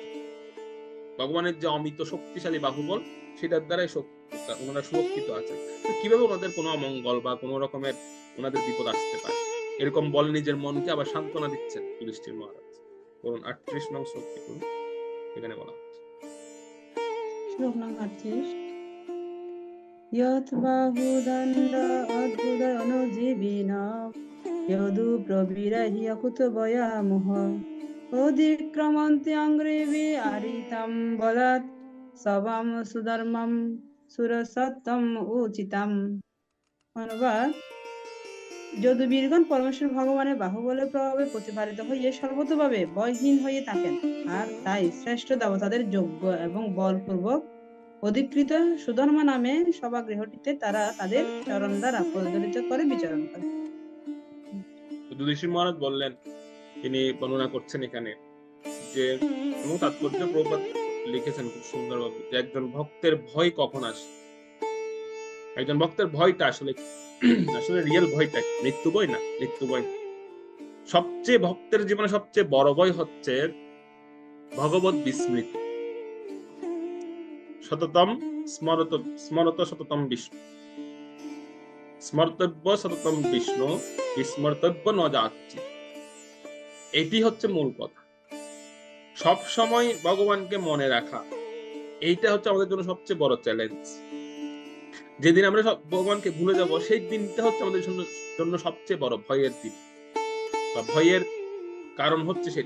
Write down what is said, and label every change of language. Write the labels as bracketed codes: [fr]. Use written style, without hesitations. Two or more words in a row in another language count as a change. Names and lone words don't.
[bn] ভগবানের যে অমিত শক্তিশালী বাহুবল, সেটার দ্বারাই ওনারা সুরক্ষিত আছে। তো কিভাবে ওনাদের কোনো অমঙ্গল বা কোনো রকমের ওনাদের বিপদ আসতে পারে, এরকম বলে নিজের মনকে আবার সান্ত্বনা দিচ্ছেন যুধিষ্ঠির মহারাজ। বলুন 38 নং শ্লোকটি করুন। এখানে বলা হচ্ছে শ্লোক নং [sa] 38 यत् बाहुदण्ड अद्भुत अनुजीविना यदु प्रविरह्य कुतभयामुह অধিক্রমন্তি অঙ্গ্রেবি আরিতাম বলাৎ সবাম সুধর্মম সুরসত্তম উচিতাম। [bn] অনুবাদ: যদুবীরগণ পরমেশ্বর ভগবানের বাহুবলের প্রভাবে প্রতিপালিত হইয়া সর্বতোভাবে ভয়হীন হয়ে থাকেন, আর তাই শ্রেষ্ঠ দেবতাদের যোগ্য এবং বলপূর্বক অধিকৃত সুধর্মা নামে সভাগৃহটিতে তারা তাদের চরণ দ্বারা প্রজ্বলিত করে বিচরণ করে। যুধিষ্ঠির মহারাজ বললেন, তিনি বর্ণনা করছেন এখানে যে এবং তাৎপর্য প্রভুপাদ লিখেছেন খুব সুন্দরভাবে যে একজন ভক্তের ভয় কখন আসে। একজন ভক্তের ভয়টা আসলে আসলে রিয়েল ভয়টা মৃত্যু ভয় না, মৃত্যু ভয়। সবচেয়ে ভক্তের জীবনে সবচেয়ে বড় ভয় হচ্ছে ভগবত বিস্মৃতি। [sa] সততম স্মরত সততম বিষ্ণু, স্মর্তব্য সততম বিষ্ণু, বিস্মর্তব্য ন যাচ্ছি। [bn] এটি হচ্ছে মূল কথা। সব সময় ভগবানকে মনে রাখা, এইটা হচ্ছে আমাদের জন্য সবচেয়ে বড় চ্যালেঞ্জ। যেদিন আমরা ভগবানকে ভুলে যাব, সেই দিনটা হচ্ছে আমাদের জন্য সবচেয়ে বড় ভয়ের দিন বা ভয়ের কারণ হচ্ছে সেটি।